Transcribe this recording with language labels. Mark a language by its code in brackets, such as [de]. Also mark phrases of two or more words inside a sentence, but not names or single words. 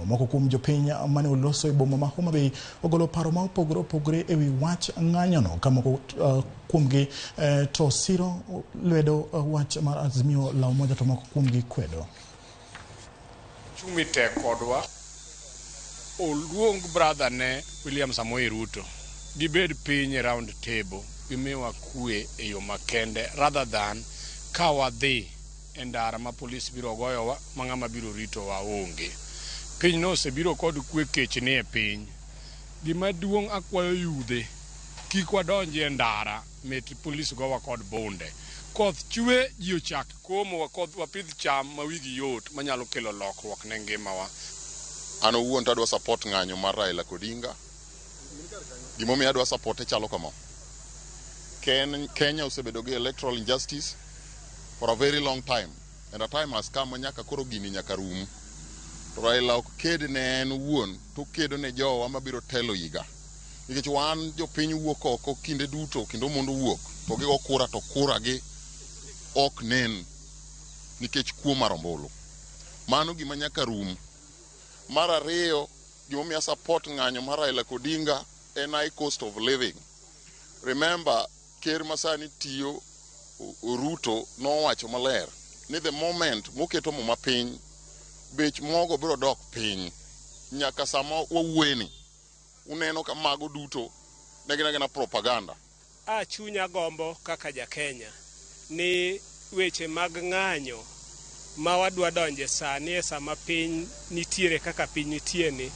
[luo] Moko kuom jopiny mane loso e boma ma Homa Bay ogolo paro ma opogore ewi wach ng'anyono, ka moko kuomgi to siro lwedo wach mar Azimio la Umoja to moko kuomgi kwedo. Chumi tek kodwa oluong brother ne William Samoei Ruto gibed piny [en] round table [luo] gimiwa kwe e yo makende [en] rather than [luo] ka wadhi e ndara ma polis biro goyowa ma ng'ama biro rito wa onge. Piny no osebiro kod kwe kech ni e piny. Gima duong' akwayo yudhe kik wadonji e ndara met polis gowa kod bunde. Koth chwe ji ochak komo wapidh cham ma wigi yot manyalo kelo lokruok ne ngimawa. An owuon to adwa support ng'anyo mar Raila Odinga. Gimomiyo adwa support chalo kama. Kenya osebedo gi [en] electoral injustice for a very long time, and a time has come [luo] nyaka koro gini nyaka rum. Raila ok ked ne en wuon, to kedo ne jowa mabiro telo higa. Nikech wan jopiny wuok oko kinde duto kendo mondo wuok to gigo kura to kura gi ok nen nikech kuo mar ombulu. Mano gima nyaka rum. Mar ariyo, gimomiyo support ng'anyo mar Raila Odinga en [en] high cost of living. [luo] Remember, ker masani tiyo Ruto nowacho maler ni [en] the moment [luo] moketo mo mapiny bech mogo biro dok piny. Nyaka sama wawueni uneno ka mago duto negina propaganda. Chunya gombo kaka ja Kenya ni weche mag ng'anyo ma wadwa donje sani e sama piny nitiere kaka piny nitie ni.